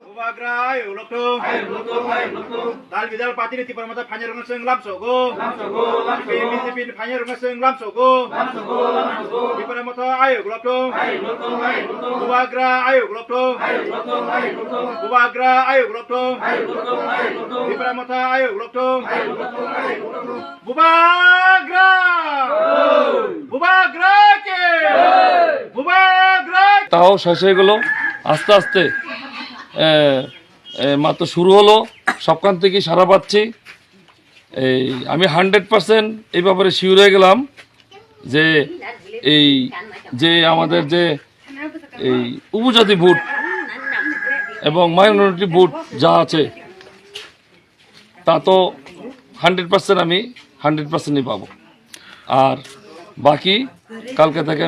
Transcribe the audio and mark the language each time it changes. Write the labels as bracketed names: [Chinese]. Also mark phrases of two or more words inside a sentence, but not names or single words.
[Kok Borok] Bubagra ayo lokto dal bidal pati ni tipar mata phanyar rong seng lam sogo pin phanyar rong seng lam sogo tipar mata ayo lokto Bubagra ayo lokto Bubagra ayo lokto tipar mata ayo lokto Bubagra Bubagra ke Bubagra [Bangla] তাও শেষ হয়ে গেল আস্তে আস্তে মাত্র শুরু হলো সবখান থেকে সারা পাচ্ছি এই আমি 100% এই ব্যাপারে শিওর হয়ে গেলাম যে এই যে আমাদের যে এই উপজাতি ভোট এবং মাইনরিটি ভোট যা আছে তা তো 100% আমি 100%ই পাবো আর বাকি কালকে থেকে